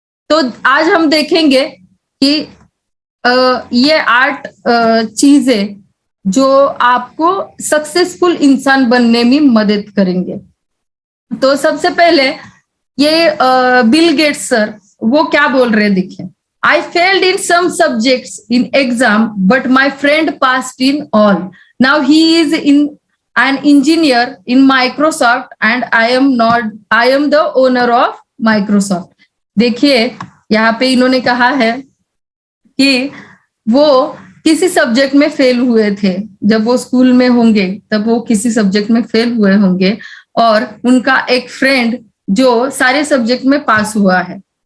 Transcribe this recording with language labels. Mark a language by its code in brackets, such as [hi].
[hi] तो आज हम देखेंगे कि ये 8 चीजें जो आपको सक्सेसफुल इंसान बनने में मदद करेंगे। तो सबसे पहले ये बिल गेट्स सर वो क्या बोल रहे हैं, देखिए। [en] I failed in some subjects in exam, but my friend passed in all. Now he is an engineer in Microsoft and I am the owner of Microsoft. [hi] देखिए यहाँ पे इन्होंने कहा है कि वो किसी सब्जेक्ट में फेल हुए थे, जब वो स्कूल में होंगे तब वो किसी सब्जेक्ट में फेल हुए होंगे, और उनका एक फ्रेंड जो सारे सब्जेक्ट में पास हुआ है।